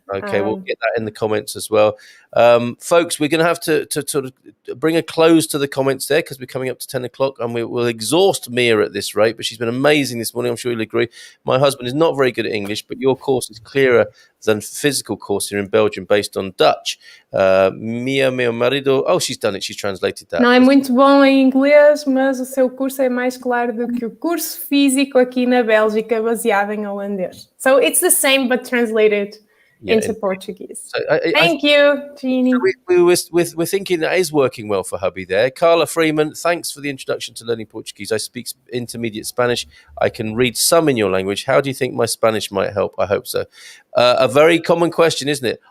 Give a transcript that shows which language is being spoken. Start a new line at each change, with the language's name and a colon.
English: Okay, we'll get that in the comments as well. Folks, we're going to have to sort of bring a close to the comments there, because we're coming up to 10 o'clock and we'll exhaust Mia at this rate, but she's been amazing this morning. I'm sure you'll agree. My husband is not very good at English, but your course is clearer than physical course here in Belgium based on Dutch. Mia, meu marido... Oh, she's done it. She's translated that.
Portuguese: Não é muito bom em inglês, mas o seu curso é mais claro do que o curso físico aqui na Bélgica, baseado em holandês.
English: So it's the same, but translated into Portuguese. So Thank you, Jeannie. We're thinking that is working well for hubby there. Carla Freeman, thanks for the introduction to learning Portuguese. I speak intermediate Spanish. I can read some in your language. How do you think my Spanish might help? I hope so. A very common question, isn't it?